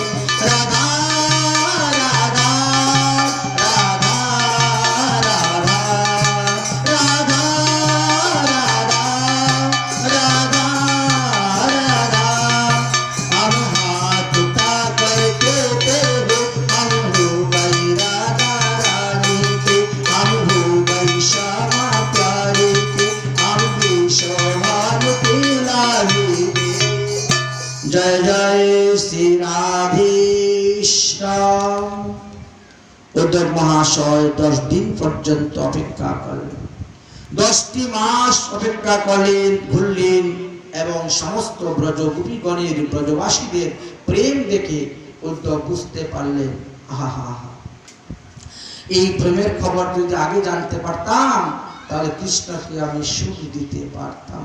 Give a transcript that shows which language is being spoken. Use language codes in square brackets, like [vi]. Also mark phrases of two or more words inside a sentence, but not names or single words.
[hi] राधा राधा राधा राधा राधा राधा राधा राधा, हम हाथ उठा कर कहते हो हम हो गए राधा रानी के, हम हो गए श्यामा प्यारी के, हम विश्वभान पिलारी के। जय जय श्री राधेश्याम। उद्धव महाशय 10 दिन [bn] পর্যন্ত অপেক্ষা করলেন, 10টি মাস অপেক্ষা করলেন, ঘুরলেন এবং সমস্ত ব্রজ গোপীগণের ব্রজবাসীদের প্রেম দেখে উদ্ধব বুঝতে পারলেন আহা, এই প্রেমের খবর যদি আগে জানতে পারতাম তাহলে কৃষ্ণকে আমি সুখ দিতে পারতাম।